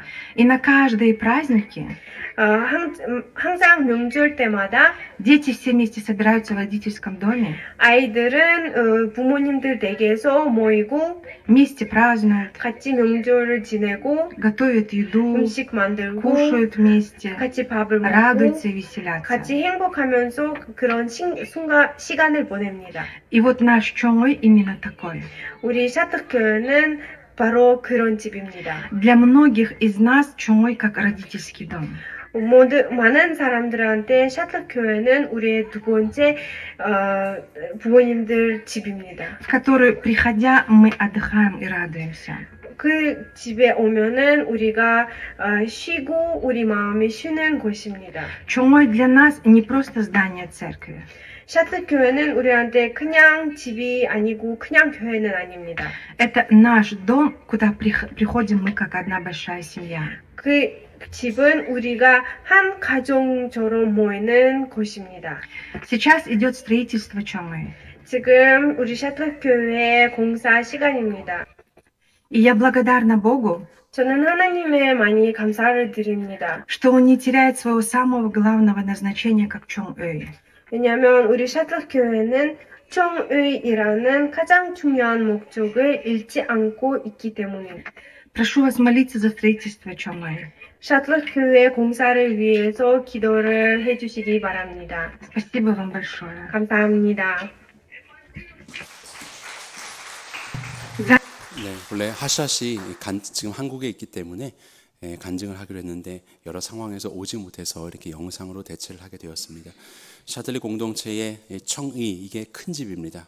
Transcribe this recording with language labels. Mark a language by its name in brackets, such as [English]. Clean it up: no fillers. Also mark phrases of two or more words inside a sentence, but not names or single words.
[Russian] И на каждые праздники [Korean] 항상 명절 때마다 [Russian] дети все вместе собираются в родительском доме, [Korean] 아이들은 부모님들 댁에서 모이고 [Russian] вместе празднуют, [Korean] 같이 명절을 지내고 [Russian] готовят еду, [Korean] 음식 만들고 [Russian] кушают вместе, [Korean] 같이 밥을 먹고 [Russian] радуются и веселятся. [Korean] 같이 행복하면서 그런 시간을 보냅니다. [Russian] И вот наш Чомой именно такой. [Korean] 우리 샤트교회는 바로 그런 집입니다. [Russian] Для многих из нас Чомой как родительский дом. [Korean] 많은 사람들한테 샤틀 교회는 우리의 두 번째 부모님들 집입니다. [Russian] в который, приходя, мы отдыхаем и радуемся. [Korean] 그 집에 오면은 우리가 쉬고 우리 마음이 쉬는 곳입니다. [Russian] Чумой для нас не просто здание церкви. [Korean] 샤틀 교회는 우리한테 그냥 집이 아니고 그냥 교회는 아닙니다. [Russian] Это наш дом, куда приходим мы как одна большая семья. [Korean] 그 집은 우리가 한 가정처럼 모이는 곳입니다. [Russian] Сейчас идет строительство Чумы. [Korean] 지금 우리 샤틀 교회 공사 시간입니다. [Russian] И я благодарна Богу, [Korean] 저는 하나님에 많이 감사를 드립니다. [Russian] что Он не теряет своего самого главного назначения как Чумы. [Korean] 왜냐하면 우리 샤틀 교회는 청의이라는 가장 중요한 목적을 잃지 않고 있기 때문입니다. [Russian] Прошу вас молиться за строительство Чумы. [Korean] 샤틀 교회 공사를 위해서 기도를 해주시기 바랍니다. [Russian] Спасибо вам большое. [Korean] 감사합니다. 네, 원래 하샷이 지금 한국에 있기 때문에 간증을 하기로 했는데 여러 상황에서 오지 못해서 이렇게 영상으로 대체를 하게 되었습니다. 샤들리 공동체의 청의, 이게 큰 집입니다.